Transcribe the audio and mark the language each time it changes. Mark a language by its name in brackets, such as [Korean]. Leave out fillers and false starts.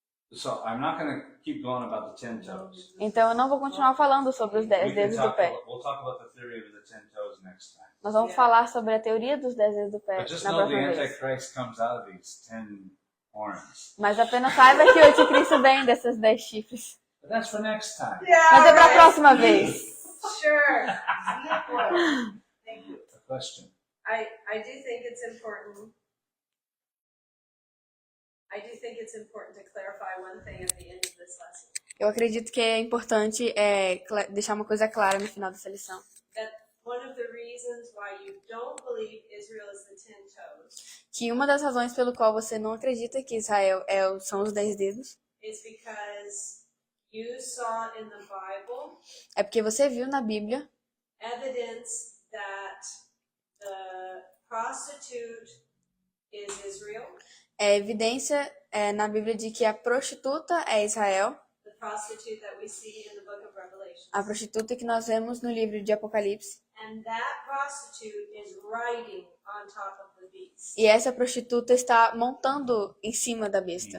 [English] So I'm not going to keep going about the 10 toes. [Portuguese] Então eu não vou continuar falando sobre os 10 dedos do pé. [English] We'll talk about the theory of the 10 toes next time. [Portuguese] Nós vamos falar sobre a teoria dos 10 dedos do pé [English] But just [Portuguese] na [English] know the [Portuguese] próxima vez. [English] Antichrist comes out of these 10 horns. [Portuguese] Mas apenas saiba que o anticristo vem dessas 10 chifres. [English] But that's for next time. [Portuguese] Mas é pra próxima vez. [English] Sure. A question. I do think it's important. I do think it's important to clarify one thing at the end of this lesson. [Portuguese] Eu acredito que é importante deixar uma coisa clara no final dessa lição. [English] That one of the reasons why you don't believe Israel is the 10 toes [Portuguese] Que uma das razões pelo qual você não acredita que Israel são os 10 dedos [English] is because you saw in the Bible [Portuguese] é porque você viu na Bíblia [English] evidence that the prostitute is Israel, [Portuguese] evidência na Bíblia de que a prostituta é Israel, [English] the prostitute that we see in the book of Revelation. [Portuguese] A prostituta que nós vemos no livro de Apocalipse. [English] And that prostitute is riding on top of the beast. [Portuguese] E essa prostituta está montando em cima da besta.